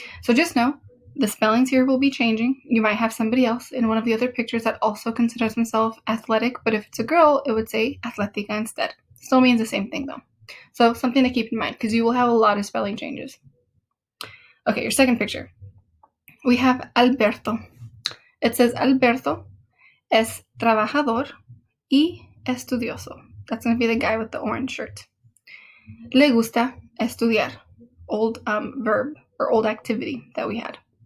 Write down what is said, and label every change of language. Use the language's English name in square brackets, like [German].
[English] So just know, the spellings here will be changing. You might have somebody else in one of the other pictures that also considers himself athletic, but if it's a girl, it would say atlética instead. Still means the same thing though. So something to keep in mind because you will have a lot of spelling changes. Okay, your second picture. We have Alberto. It says [Spanish] Alberto es trabajador y estudioso. [English] That's going to be the guy with the orange shirt. [Spanish] Le gusta estudiar. [English] Old verb or old activity that we had.